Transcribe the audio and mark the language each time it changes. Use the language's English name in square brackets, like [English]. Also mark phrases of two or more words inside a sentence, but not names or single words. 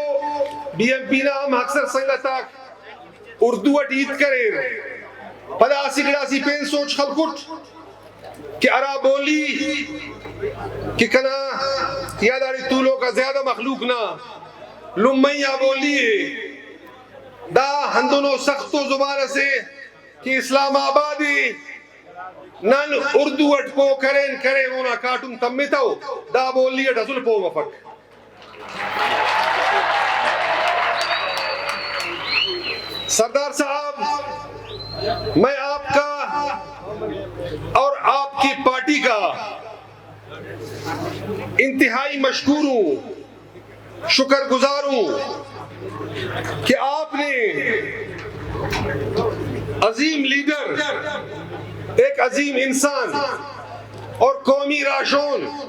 [Brahui] بی ایم پی نا ہم اکثر سنگتاک اردو اٹیت کریں پدا سکڑا سی پین سوچ خلقٹ کہ ارا بولی کہ کنا یاداری طولوں کا زیادہ مخلوق نہ لمیہ بولی ہے دا ہندونو سختو زبان سے کہ اسلام آبادی نن اردو اٹ پو کریں اونا کارٹون تمیتاو دا بولی اٹ اصل پو مفک۔ [Urdu] سردار صاحب، میں آپ کا اور آپ کی پارٹی کا انتہائی مشکور ہوں، شکر گزار ہوں کہ آپ نے عظیم لیڈر، ایک عظیم انسان اور قومی راشون،